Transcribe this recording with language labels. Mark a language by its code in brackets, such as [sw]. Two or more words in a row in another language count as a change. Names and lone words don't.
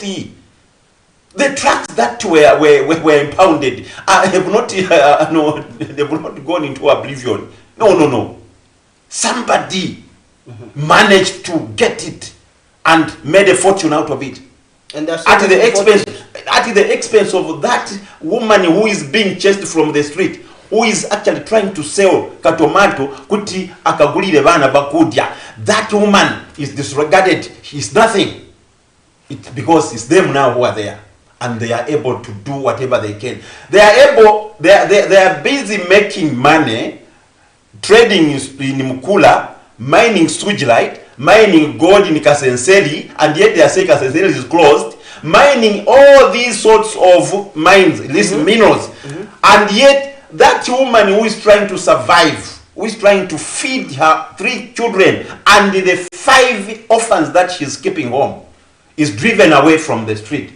[en] The trucks that were impounded have not they've not gone into oblivion. No. Somebody managed to get it and made a fortune out of it. And that's at the expense of that woman who is being chased from the street, who is actually trying to sell [bem] katomato kuti akagulire bana bakudya. [en] That woman is disregarded. She's nothing. Because it's them now who are there. And they are able to do whatever they can. They are busy making money, trading in Mukula, mining Sujilite, mining gold in Kasenseli, and yet they are saying Kasenseli is closed, mining all these sorts of mines, these minerals, And yet, that woman who is trying to survive, who is trying to feed her 3 children and the 5 orphans that she's keeping home, is driven away from the street.